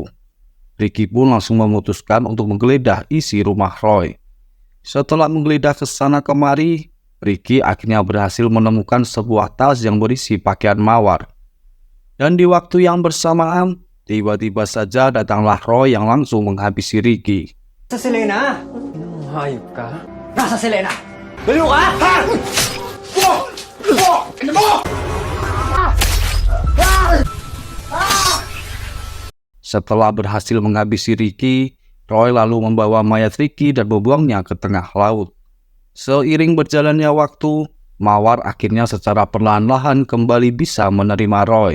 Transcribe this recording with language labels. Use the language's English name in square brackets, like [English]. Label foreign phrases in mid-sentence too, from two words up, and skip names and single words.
[Indonesian] Ricky pun langsung memutuskan untuk menggeledah isi rumah Roy. Setelah menggeledah ke sana kemari, Ricky akhirnya berhasil menemukan sebuah tas yang berisi pakaian Mawar. Dan di waktu yang bersamaan, tiba-tiba saja datanglah Roy yang langsung menghabisi Ricky. [Filipino] Nasa si Lena? Hayop ka? Nasa si Lena? Baliw ka? Ha? [Indonesian] Setelah berhasil menghabisi Ricky, Roy lalu membawa mayat Ricky dan membuangnya ke tengah laut. Seiring berjalannya waktu, Mawar akhirnya secara perlahan-lahan kembali bisa menerima Roy.